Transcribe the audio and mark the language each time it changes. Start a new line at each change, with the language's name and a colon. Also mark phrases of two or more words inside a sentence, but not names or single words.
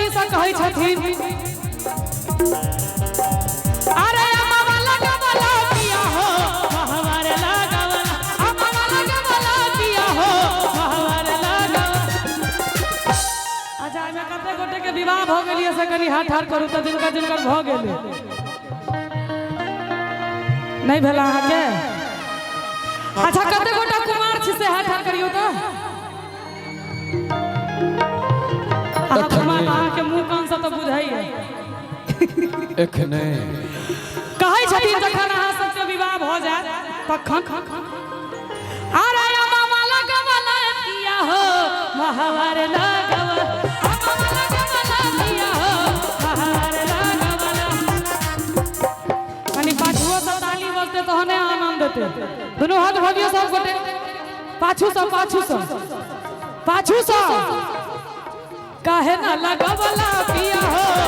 Bhojpuri: कहे छथिन अरे अम्मा लगावला पिया हो हमारे लगावला अम्मा लगावला पिया हो हमारे लगावला।
Maithili: अच्छा में कते गोटे के विवाह भ गेलिए से कनी हाथ ठाड़ करू त जिनका जिनका भ गेले नहीं भेला अहाँ के। अच्छा कते गोटा कुमार छी से हाथ ठाड़ करियो त अहाँ कुमार अहाँ के मुंह कान से त बुझाइए एखने कहै छथिन जखन अहाँ सबके विवाह भ जाय तखन
Bhojpuri: अरे अम्मा लगावला पिया हो हमारे लगावला अम्मा लगावला पिया हो हमारे लगावला।
Maithili: कनी पाछुओ से ताली बजते तहने आनंद देते दोनों हाथ भगियो सब गोटे पाछू से
Bhojpuri: काहे ना लगावला पिया हो